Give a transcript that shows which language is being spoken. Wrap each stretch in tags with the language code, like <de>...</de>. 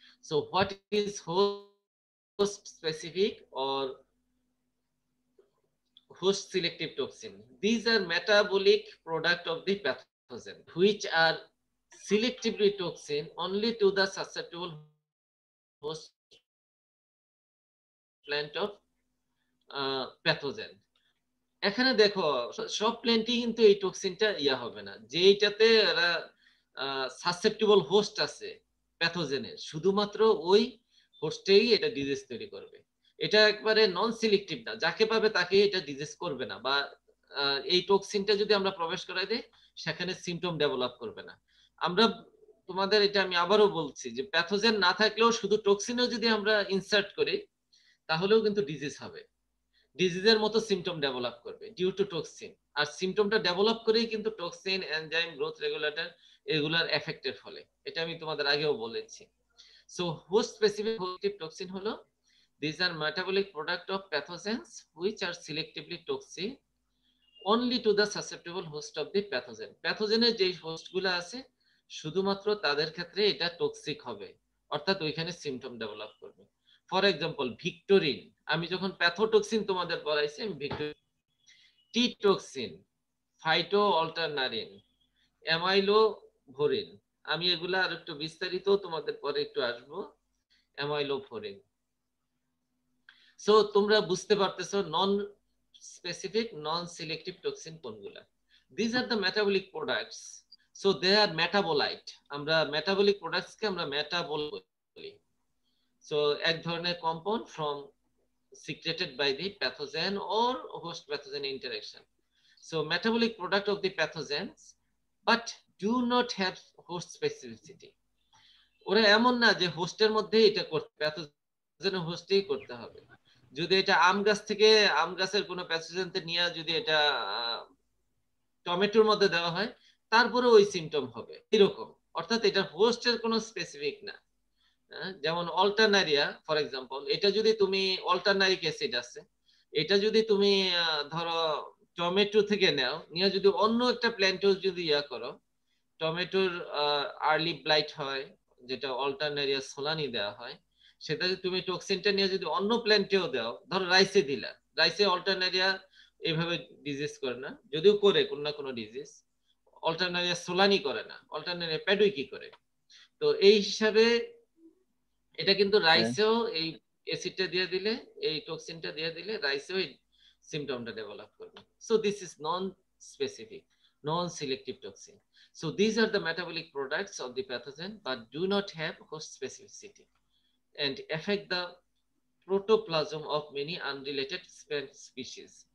<en>So what is host specific or host selective toxin? These are metabolic product of the pathogen which are selectively toxin only to the susceptible host plant of pathogen.</en> <bn>এখানে দেখো সব প্ল্যান্টই কিন্তু এই টক্সিনটা হবে না, যেটাতে এরা susceptible host আছে প্যাথোজেনের, শুধুমাত্র ওই হোস্টেই এটা ডিজিজ তৈরি করবে। এটা একবারে নন সিলেক্টিভ না, যাকে পাবে তাকে এটা ডিজিজ করবে না, বা এই টক্সিনটা যদি আমরা প্রবেশ করাই দেই সেখানে সিমটম ডেভেলপ করবে না। আমরা তোমাদের এটা আমি আবারও বলছি যে প্যাথোজেন না থাকলেও শুধু টক্সিনও যদি আমরা ইনসার্ট করি তাহলেও কিন্তু ডিজিজ হবে, ডিজিজের মতো সিমটম ডেভেলপ করবে due to toxin. আর সিমটমটা develop করেই কিন্তু টক্সিন, এনজাইম, গ্রোথ রেগুলেটর এগুলার এফেক্টেড ফলে, এটা আমি তোমাদের আগেও বলেছি।</bn> <en>So host specific toxin হলো these are metabolic product of pathogens which are selectively toxic only to the susceptible host of the pathogen.</en> <bn>প্যাথোজেনের যে হোস্টগুলো আছে শুধুমাত্র তাদের ক্ষেত্রে এটা টক্সিক হবে, অর্থাৎ ওইখানে সিমটম ডেভেলপ করবে। ফর এক্সাম্পল ভিক্টোরিন, আমি যখন প্যাথোটক্সিন তোমাদের পড়াইছি, আমি ভিক্টোরিন, টি টক্সিন, ফাইটো অল্টারনারিন, অ্যামাইলোভোরিন, আমি এগুলা আর একটু বিস্তারিত তোমাদের পরে একটু আসবো, অ্যামাইলোভোরিন। সো তোমরা বুঝতে পারতেছো নন স্পেসিফিক, নন সিলেক্টিভ টক্সিন কোনগুলা।</bn> <en>These are the metabolic products, so they are metabolite,</en> <bn>আমরা metabolic products কে আমরা মেটাবল বলি।</bn> <en>so</en> <bn>এক ধরনের</bn> <en>Compound from secreted by the pathogen or host pathogen interaction. So metabolic product of the pathogens but do not have host specificity.</en> <bn>ওরা এমন না যে হোস্টের মধ্যে এটা করতে, প্যাথোজেনের হোস্টেই করতে হবে। যদি এটা আম গাছ থেকে আম গাছের কোনো প্যাথোজেনতে নিয়ে যদি এটা টমেটোর মধ্যে দেওয়া হয় তারপরে ওই সিমটম হবে এরকম, অর্থাৎ এটা হোস্টের কোনো স্পেসিফিক না। যেমন অল্টারনারিয়া ফর এক্সাম্পল, এটা যদি তুমি অল্টারনারিক অ্যাসিড আছে, এটা যদি তুমি ধরো টমেটো থেকে নাও, নিয়ে যদি অন্য একটা প্ল্যান্টেও যদি করো, টমেটোর আর্লি ব্লাইট হয় যেটা অল্টারনারিয়া সোলানি দেওয়া হয়, সেটা যদি তুমি টক্সিনটা নিয়ে যদি অন্য প্ল্যান্টেও দাও, ধরো রাইসে দিলা, রাইসে অল্টারনারিয়া এইভাবে ডিজিজ করে না, যদিও করে কোনো না কোনো ডিজিজ, অল্টারনারিয়া সোলানি করে না, অল্টারনারিয়া প্যাডুই কি করে। তো এই হিসাবে এটা কিন্তু রাইসেও এই অ্যাসিডটা দিয়ে দিলে, এই টক্সিনটা দিয়ে দিলে রাইসেও এই সিমটমটা ডেভেলপ করবে।</bn> <en>So this is non specific, non selective toxin. So these are the metabolic products of the pathogen but do not have host specificity and affect the protoplasm of many unrelated species.</en>